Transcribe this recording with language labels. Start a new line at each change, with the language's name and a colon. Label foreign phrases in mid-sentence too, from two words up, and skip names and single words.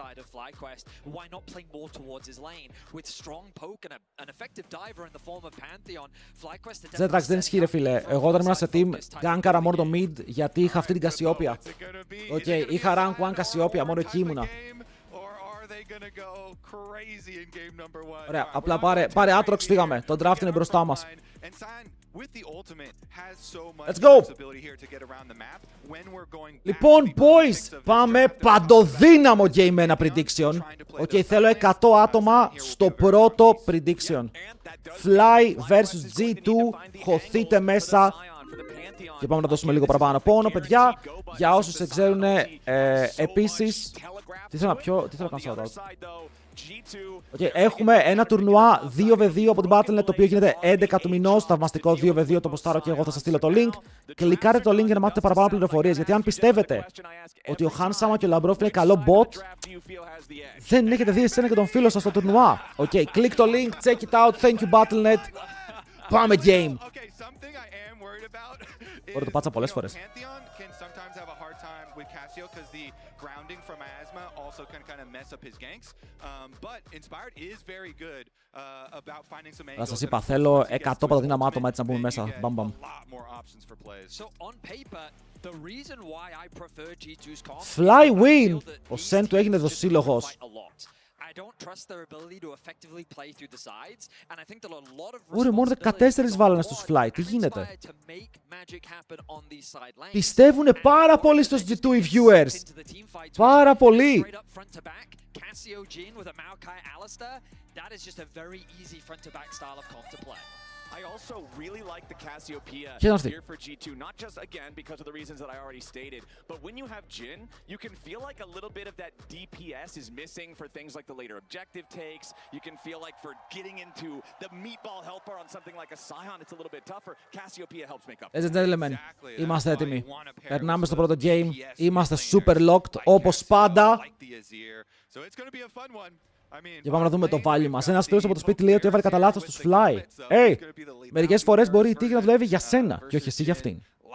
Greek: Ζέτραξ, δεν ισχύει ρε φίλε. Εγώ όταν ήμουν σε team, γκάνκαρα μόνο το mid γιατί είχα αυτή την Κασιόπια. Οκ, είχα rank 1 Κασιόπια, μόνο εκεί ήμουνα. Ωραία, απλά πάρε Aatrox, φύγαμε. Το draft είναι μπροστά μας.
English: Let's go!
Greek: Λοιπόν, boys, πάμε παντοδύναμο game με ένα prediction. Οκ, θέλω 100 άτομα στο πρώτο prediction. Fly vs G2, χωθείτε μέσα. Και πάμε να δώσουμε λίγο παραπάνω πόνο, παιδιά. Για όσους δεν ξέρουν, επίσης, τι θέλω να κάνω
English: shout out.
Greek: Okay, έχουμε ένα τουρνουά 2v2 από την Battle.net, το οποίο γίνεται 11 του μηνός. Θαυμαστικό 2v2, το ποστάρω και εγώ θα σας στείλω το link. Κλικάρετε το link για να μάθετε παραπάνω πληροφορίες. Γιατί αν πιστεύετε ότι ο Handsama και ο Lambrov είναι καλό bot, δεν έχετε δει εσένα και τον φίλο σας στο τουρνουά.
English: Okay, click το link, check it out, thank you Battle.net.
Greek: Πάμε game! Μπορώ το πάτσα πολλές φορές. Να σας είπα, θέλω 100 παντοδύναμα άτομα έτσι να μπούμε μέσα. Μπαμ. Fly win! Ο Σεν του έγινε δοσύλλογος. Ωραία, μόνο 14 βάλανε στους Fly. Τι γίνεται? Πιστεύουνε πάρα πολύ στους G2 οι viewers. Πάρα πολύ.
English: I also really like the Cassiopeia here for G2, not just again because of the reasons that I already stated, but when you have Jhin, you can feel like a little bit of that DPS is missing for things like the later objective takes. You can feel like for getting into the meatball helper on something like a Scion, it's a little bit tougher. Cassiopeia helps make up. Ladies and gentlemen,
Greek: είμαστε έτοιμοι. Περνάμε στο πρώτο game. Είμαστε
English: super locked,
Greek: όπως πάντα. Και πάμε να δούμε το value μας. Ένας φίλος από το σπίτι λέει ότι έβαλε κατά λάθος τους Fly. Μερικές φορές μπορεί η τύχη να δουλεύει για σένα και όχι εσύ για αυτήν.